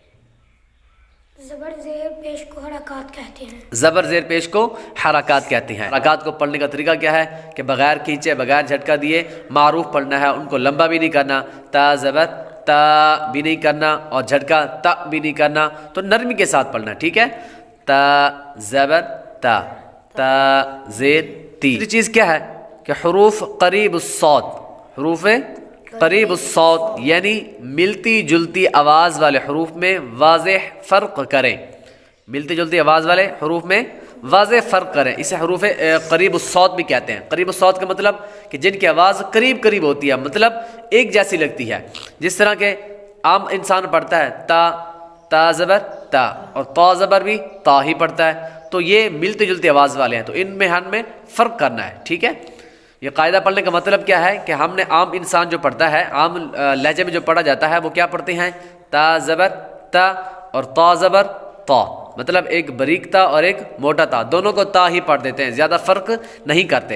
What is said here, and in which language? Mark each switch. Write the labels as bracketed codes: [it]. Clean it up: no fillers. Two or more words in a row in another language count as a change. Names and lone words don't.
[ur] زبر زیر پیش کو حرکات کہتے ہیں۔ زبر زیر پیش کو حرکات کہتے ہیں۔ حرکات کو پڑھنے کا طریقہ کیا ہے کہ بغیر کھینچے، بغیر جھٹکا دیے معروف پڑھنا ہے، ان کو لمبا بھی نہیں کرنا، تا زبر تا بھی نہیں کرنا اور جھٹکا تا بھی نہیں کرنا، تو نرمی کے ساتھ پڑھنا، ٹھیک ہے؟ تا زبر تا، تا زیر تی۔ تیسری چیز کیا ہے کہ حروف قریب الصوت، حروف قریب الصوت یعنی ملتی جلتی آواز والے حروف میں واضح فرق کریں۔ ملتی جلتی آواز والے حروف میں واضح فرق کریں، اسے حروف قریب الصوت بھی کہتے ہیں۔ قریب الصوت کا مطلب کہ جن کی آواز قریب قریب ہوتی ہے، مطلب ایک جیسی لگتی ہے۔ جس طرح کہ عام انسان پڑھتا ہے تا، تا زبر تا، اور تا زبر بھی تا ہی پڑھتا ہے، تو یہ ملتی جلتی آواز والے ہیں، تو ان میں ہمیں فرق کرنا ہے، ٹھیک ہے؟ یہ قاعدہ پڑھنے کا مطلب کیا ہے کہ ہم نے عام انسان جو پڑھتا ہے، عام لہجے میں جو پڑھا جاتا ہے، وہ کیا پڑھتے ہیں؟ تا زبر تا اور تا زبر تا، مطلب ایک باریک تا اور ایک موٹا تا، دونوں کو تا ہی پڑھ دیتے ہیں، زیادہ فرق نہیں کرتے۔